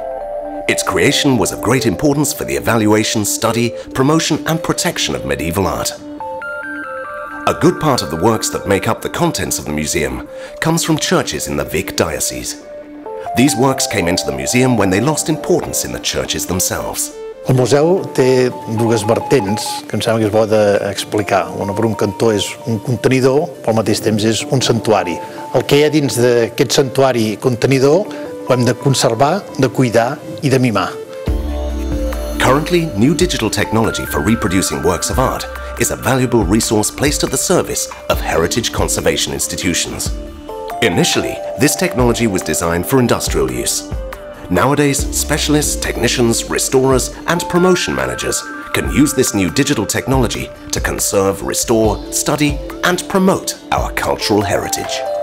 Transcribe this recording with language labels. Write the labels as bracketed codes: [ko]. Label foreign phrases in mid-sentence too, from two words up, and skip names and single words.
[en] Its creation was of great importance for the evaluation, study, promotion and protection of medieval art. A good part of the works that make up the contents of the museum comes from churches in the Vic diocese. These works came into the museum when they lost importance in the churches themselves. [ca] El museu té dues vertents que em sembla que és bo d'explicar. Una, per un cantó, és un contenidor, però al mateix temps és un santuari. El que hi ha dins d'aquest santuari contenidor ho hem de conservar, de cuidar i de mimar. [en] Currently, new digital technology for reproducing works of art is a valuable resource placed at the service of heritage conservation institutions. Initially, this technology was designed for industrial use. Nowadays, specialists, technicians, restorers and promotion managers can use this new digital technology to conserve, restore, study and promote our cultural heritage.